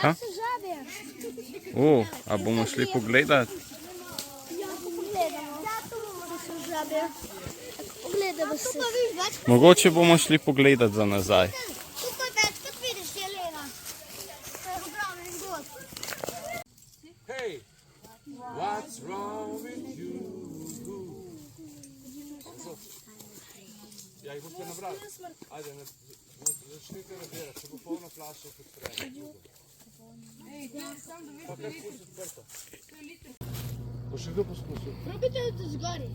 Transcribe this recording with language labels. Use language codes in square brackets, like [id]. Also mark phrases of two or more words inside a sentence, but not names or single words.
[sl] tam so žabe. A bomo šli pogledat? Ja, poglej. pogledamo. To so žabe. Pogledamo se. Mogoče bomo šli pogledat za nazaj. Tukaj več kot vidiš, Jelena. To je ogromen god. [en] Hey, what's wrong with you? [sl] Ja, jih boste nabrali. Ajde, začnite nabirati, če bo polno flašo podpremo. Pa kar pusti odprto. Bo še kdo poskusil? Probajte to zgori.